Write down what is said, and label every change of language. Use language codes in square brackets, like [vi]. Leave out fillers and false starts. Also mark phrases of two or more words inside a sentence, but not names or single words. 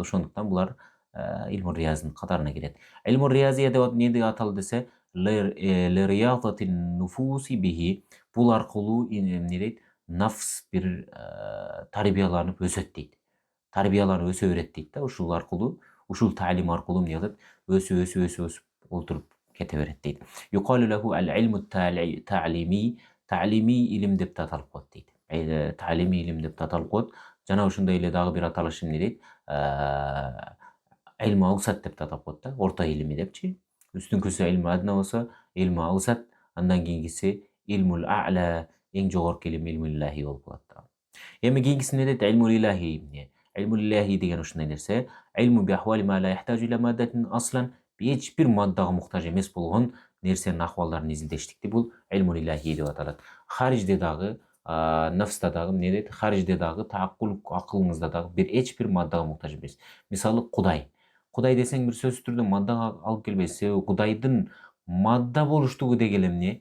[ky] Ошондуктан булар илму рияздын катарына кирет. [ar] علم رياضية [ky] деп эмне деп аталды десе, [ar] لرياضة نفوس به, [ky] бул аркылуу эмне дейт? Нафс бир тарбияланып өсөт дейт. Тарбияланып өсө берет дейт да, ушул аркылуу, ушул таалим аркылуу эмне кылат? Өсүп олтуруп кете берет дейт. [ar] يقال له العلم التعليمي, [ky] та'лими илим деп да аталып коет дейт. Та'лими илим деп да аталып коет. Жана ошондой эле дагы бир аталышы эмне дейт? [ar] علم أوسط [ky] деп да атап коет да, орто илими депчи. Үстүнкүсү [ar] علم أدنى [ky] болсо, [ar] علم أوسط, [ky] андан кийинкиси [ar] العلم الأعلى, [ky] эң жогорку илим [ar] العلم الإلهي [ky] болуп калат да. Эми кийинкиси эмне дейт? [ar] العلم الإلهي [ky] эмне? [ar] العلم الإلهي [ky] деген ушундай нерсе. [ar] علم بأحوال ما لا يحتاج إلى مادة أصلا, [ky] эч бир маддага муктаж эмес болгон нерсенин акыбалдарын изилдештикти бул [ar] العلم الإلهي [ky] деп аталат. Харижде дагы, нафста дагы эмне дейт? Харижде дагы тааккул, акылыңызда дагы эч бир маддага муктаж эмес. Мисалы Кудай. Кудай десең бир сөзсүз түрдө маддага алып келбейсиз. Себеби Кудайдын мадда болуштугу деген эмне?